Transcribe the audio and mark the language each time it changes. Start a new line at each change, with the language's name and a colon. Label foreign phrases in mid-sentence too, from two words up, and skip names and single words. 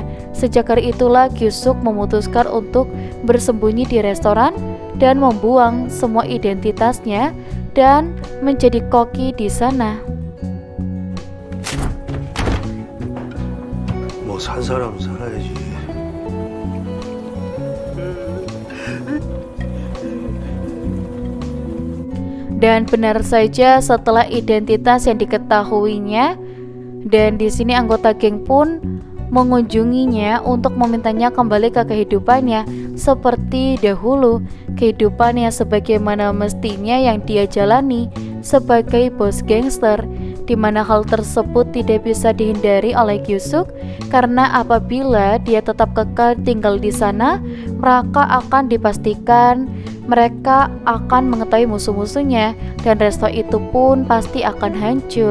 Indonesian: Sejak hari itulah Yusuf memutuskan untuk bersembunyi di restoran dan membuang semua identitasnya dan menjadi koki di sana.
Korean: 뭐 산 사람은 살아야지.
Indonesian: Dan benar saja setelah identitas yang diketahuinya, dan di sini anggota geng pun mengunjunginya untuk memintanya kembali ke kehidupannya seperti dahulu, kehidupannya sebagaimana mestinya yang dia jalani sebagai bos gangster, di mana hal tersebut tidak bisa dihindari oleh Yusuf karena apabila dia tetap kekal tinggal di sana, mereka akan mengetahui musuh-musuhnya dan resto itu pun pasti akan hancur.